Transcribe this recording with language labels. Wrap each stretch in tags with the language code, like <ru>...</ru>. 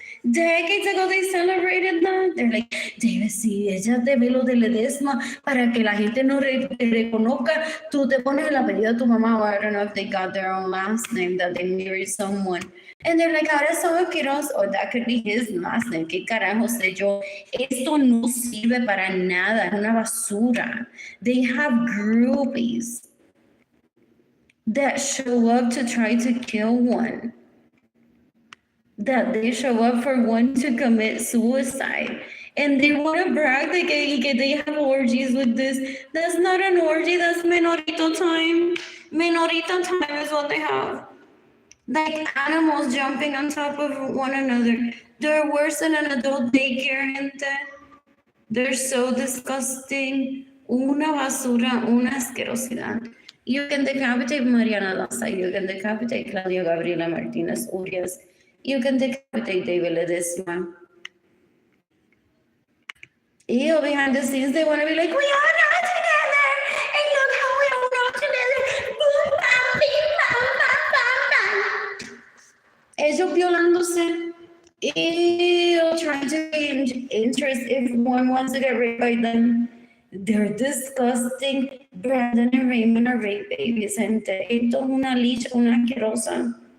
<en>Decades ago, they celebrated that. They're like,</en> <es>debe, sí, ella debe lo de Ledesma para que la gente no te reconozca. Tú te pones el apellido de tu mamá,</es> <en>or I don't know if they got their own last name, that they married someone. And they're like,</en> <es>ahora son Quiroz,</es> <en>or that could be his last name.</en> <es>¿Qué carajo sé yo? Esto no sirve para nada, es una basura.</es> <en>They have groupies that show up to try to kill one. That they show up for one to commit suicide. And they want to brag that they have orgies with this. That's not an orgy, that's menorito time. Menorito time is what they have. Like animals jumping on top of one another. They're worse than an adult daycare, gente. They're so disgusting.</en> <es>Una basura, una asquerosidad.</es> <en>You can decapitate Mariana Daza. You can decapitate Claudia Gabriela Martinez Urias. You can decapitate David Ledesma. Ew, behind the scenes, they want to be like, we are not together. And look how we are not together. Boom, bam, bing, bam, bam, bam, bam.</en> <es>Ellos violándose.</es> <en>Ew, trying to gain interest if one wants to get raped by them. They're disgusting. Brandon and Raymond are rape babies, gente.</en> <es>Esto es una leech, una asquerosa.</es>